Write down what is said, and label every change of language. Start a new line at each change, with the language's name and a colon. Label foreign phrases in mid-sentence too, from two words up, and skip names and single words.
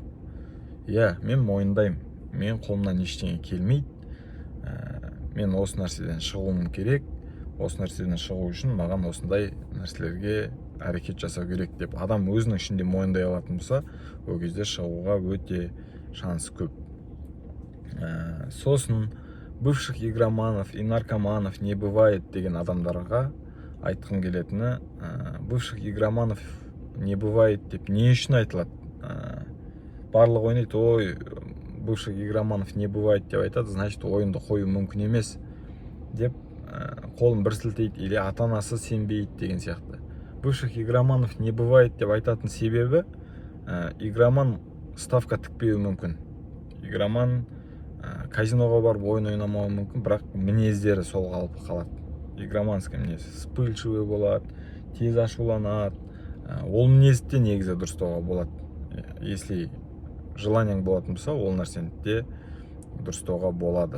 Kazakh: Мен мойындаймын, мен қолымнан ештеңе келмейді, мен осы нәрседен шығуым керек, осы нәрседен шығу үшін маған осындай нәрселерге әрекет жасау керек деп адам өзінің ішінде мойындай алатын болса, ол кезде шығуға өте шансы көп.
Russian: Сосын бывших игроманов и наркоманов не бывает
Kazakh: деген адамдарға айтқым келетіні,
Russian: бывших игроманов не бывает
Kazakh: деп не үшін айтылады? Барлық ойнайды, ой,
Russian: бывших игроманов не бывает
Kazakh: деп айтады, значит ойынды қою мүмкін емес деп қолын бір сілтейді, или ата-анасы сенбейді деген сияқты.
Russian: Бывших игроманов не бывает
Kazakh: деп айтатын себебі, игроман ставка тікпеуі мүмкін. Игроман казиноға барып ойын ойнамауы мүмкін, бірақ мінездері сол қалпы қалады. Игроманский мінез вспыльчивый болады, тез ашуланады. Ол мінезді негізі дұрыстауға болады.
Russian: Если желаниең
Kazakh: болатын болса, ол нәрсені де дұрыстауға болады.